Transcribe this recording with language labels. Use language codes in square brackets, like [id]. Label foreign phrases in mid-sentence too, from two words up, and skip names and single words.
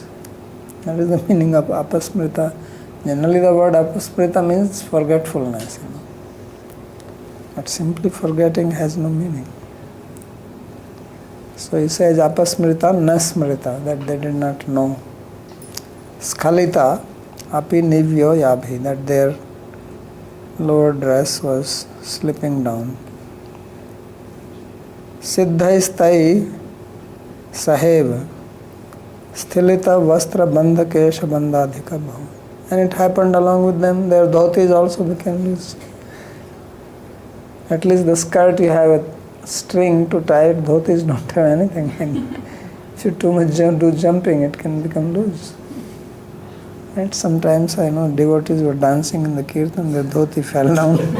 [en] That is the meaning of apasmrita. Generally the word apasmrita means forgetfulness. You know. But simply forgetting has no meaning. So he says [sa] अपस्मृता नस्मृता, [en] that they did not know. [sa] स्खलिता अपि निव्यो याभि, [en] that their lower dress was slipping down. [sa] सिद्धैस्तै सहेव स्थिलित वस्त्र बन्ध केश बन्धाधिक भाव. [en] And it happened along with them, their dhotis also became loose. At least the skirt you have a string to tie it, dhotis don't have anything. And if you too much do jumping, it can become loose. And sometimes I know devotees were dancing in the kirtan, their dhoti fell down.